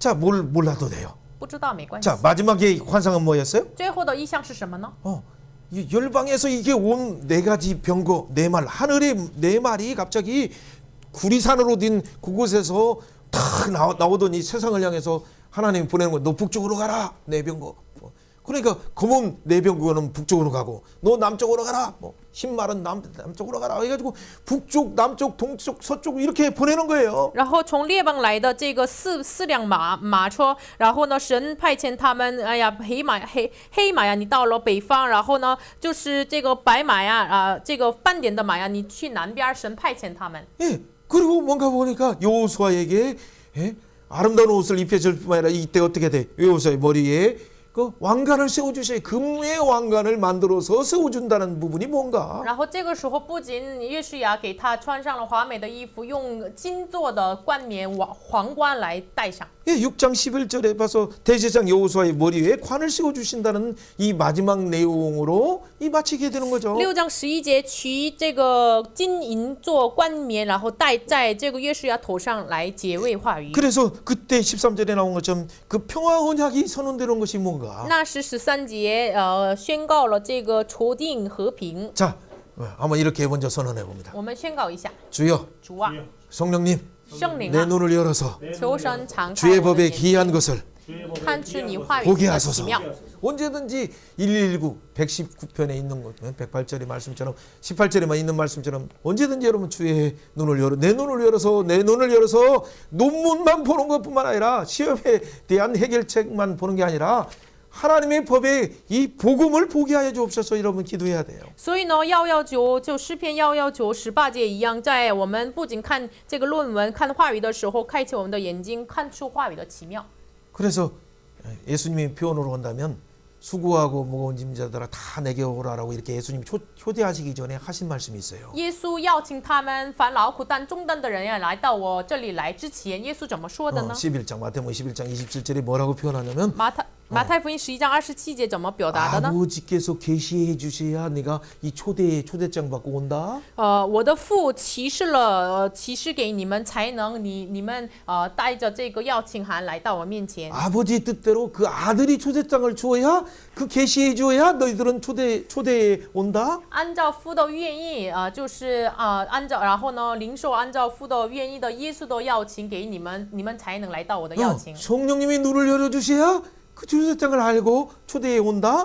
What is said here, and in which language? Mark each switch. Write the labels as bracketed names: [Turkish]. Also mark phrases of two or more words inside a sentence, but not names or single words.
[Korean] 자, 뭘 몰라도 돼요. [Chinese] 不知道没关系。 [Korean] 자, 마지막에 환상은 뭐였어요? [Chinese] 最后的意象是什么呢？ [Korean] 이 열방에서 이게 온 4가지 병거 4말 하늘의 4마리 갑자기 구리산으로 된 그곳에서 탁 나오더니 세상을 향해서 하나님 보내는 거 너 북쪽으로 가라 내 병거 그러니까 검은 내병국은 북쪽으로 가고 너 남쪽으로 가라. 뭐 흰말은 남쪽으로 가라. 해가지고 북쪽, 남쪽, 동쪽, 서쪽 이렇게 보내는 거예요. [Chinese] 然后从列邦来的这个四辆马车，然后呢，神派遣他们，哎呀，黑马呀，你到了北方，然后呢，就是这个白马呀，这个斑点的马呀，你去南边，神派遣他们。 [Korean] 예. 그리고 뭔가 보니까 여호수아에게 예? 아름다운 옷을 입혀줄 뿐만 아니라 이때 어떻게 돼? 여호수아의 머리에 그 왕관을 세워주셔야 금의 왕관을 만들어서 세워준다는 부분이 뭔가? [Chinese] 然后这个时候，不仅约书亚给他穿上了华美的衣服，用金做的冠冕皇冠来戴上。 [Korean] 예, 6장 11절에 봐서 대제사장 여호수아의 머리에 관을 씌워주신다는 이 마지막 내용으로 이 마치게 되는 거죠. [Chinese] 6 章11节，取这个金银做冠冕，然后戴在这个约书亚头上来结尾话语。 [Korean] 그래서 그때 13절에 나온 것처럼 그 평화 언약이 선언되는 것이 뭔가? [Chinese] 那是13节，宣告了这个筹定和平。 [Korean] 자, 한번 이렇게 먼저 선언해 봅니다. [Chinese] 我们宣告一下， [Korean] 주여, [Chinese] 主啊， [Korean] 성령님, [Chinese] 圣灵 [Korean] 내 [Chinese] 啊， [Korean] 눈을 열어서 [Chinese] 求神敞开 [Korean] 주의 [Chinese] 我的 [Korean] 법에 [Chinese] 眼睛， [Korean] 기이한 것을 [Chinese] 看出你话语 [Korean] 보게 [Chinese] 的 [Korean] 하소서. [Chinese] 奇妙。 [Korean] 언제든지 119, 119편에 있는 것, 108절의 말씀처럼 18절에만 있는 말씀처럼 언제든지 여러분 주의 눈을 열어 내 눈을 열어서 논문만 보는 것뿐만 아니라 시험에 대한 해결책만 보는 게 아니라 하나님의 법에 이 복음을 보게 하여 주옵소서. 여러분 기도해야 돼요. [Chinese] 所以呢，119就诗篇119 18节一样，在我们不仅看这个论文、看话语的时候，开启我们的眼睛，看出话语的奇妙。 [Korean] 그래서 예수님이 표현으로 한다면 수고하고 무거운 짐자들아 다 내게 오라라고 이렇게 예수님이 초대하시기 전에 하신 말씀이 있어요. [Chinese] 耶稣邀请他们凡劳苦担重担的人呀，来到我这里来之前，耶稣怎么说的呢？ [Korean] 11장 마태복음 11장 27절에 뭐라고 표현하냐면 [Chinese] 马太福音11章27节怎么表达的呢？ [Korean] 아버지께서 계시해 주셔야 내가 이 초대장 받고 온다. [Chinese] 我的父启示了，启示给你们，才能你们带着这个邀请函来到我面前。 [Korean] 아버지 뜻대로 그 아들이 초대장을 주어야 그 계시해 줘야 너희들은 초대에 온다. [Chinese] 按照父的愿意，就是按照，然后呢，领受按照父的愿意的耶稣的邀请给你们，你们才能来到我的邀请。 [Korean] 성령님이 눈을 열어 주셔야 그 초대장을 알고 초대에 온다.